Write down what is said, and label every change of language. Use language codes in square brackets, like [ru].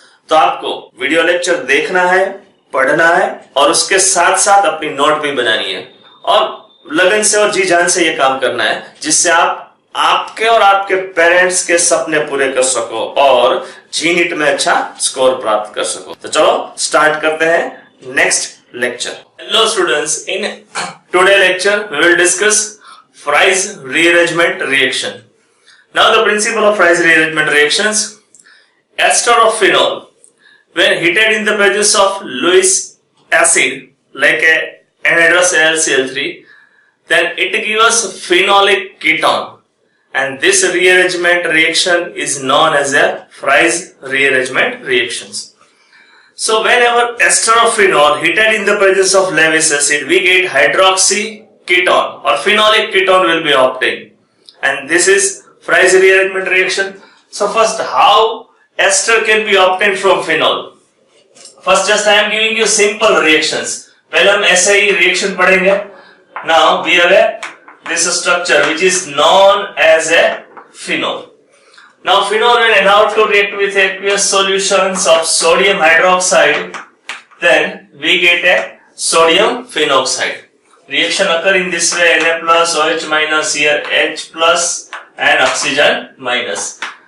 [hi] तो आपको video lecture देखना है, पढ़ना है और उसके साथ साथ अपनी नोट भी बनानी है और लगन से और जी जान से ये काम करना है, जिससे आप आपके और आपके पेरेंट्स के सपने पूरे कर सको और जीनीट में अच्छा स्कोर प्राप्त कर सको। तो चलो स्टार्ट करते हैं next lecture. [en] Hello students, in today lecture we will discuss Fry's rearrangement reaction. Now the principle of Fry's rearrangement reactions: ester of phenol, when heated in the presence of Lewis acid like a anhydrous AlCl3, then it gives us phenolic ketone, and this rearrangement reaction is known as a Fry's rearrangement reactions. So whenever ester of phenol heated in the presence of Lewis acid, we get hydroxy ketone or phenolic ketone will be obtained, and this is Fry's rearrangement reaction. So first, how ester can be obtained from phenol? First, just I am giving you simple reactions. [hi] पहले हम ऐसे ही reaction पढ़ेंगे. [en] Now we have this structure which is known as a phenol. Now phenol, when allowed to react with aqueous solutions of sodium hydroxide, then we get a sodium phenoxide. Reaction occur in this way: Na plus, OH minus, here H plus and oxygen minus.